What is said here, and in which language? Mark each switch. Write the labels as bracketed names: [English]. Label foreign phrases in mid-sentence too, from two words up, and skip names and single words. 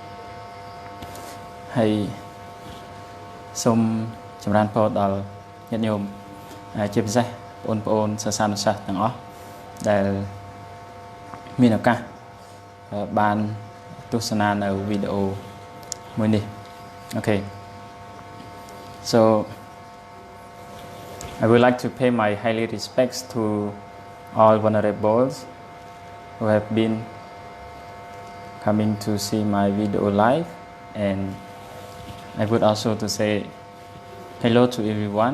[Khmer] ហើយសូមចម្រើនពរដល់ញាតិញោមជាពិសេសបងប្អូនសិស្សានុសិស្សទាំងអស់ដែលមានឱកាសបានទស្សនានៅវីដេអូមួយនេះ Okay. [English] So I would like to pay my highly respects to all vulnerables who have been coming to see my video live, and I would also to say hello to everyone.